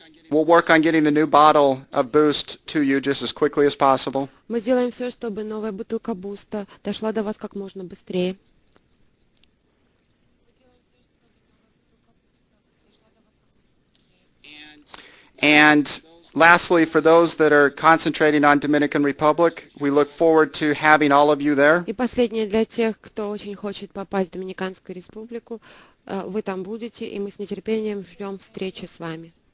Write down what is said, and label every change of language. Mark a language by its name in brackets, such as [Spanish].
[English] We'll work on getting the new bottle of Boost to you just as quickly as possible. [Russian] Мы сделаем все, чтобы новая бутылка Буста дошла до вас как можно быстрее. [English] And lastly, for those that are concentrating on Dominican Republic, we look forward to having all of you there. [Russian] И последнее для тех, кто очень хочет попасть в Доминиканскую республику, вы там будете, и мы с нетерпением ждем встречи с вами.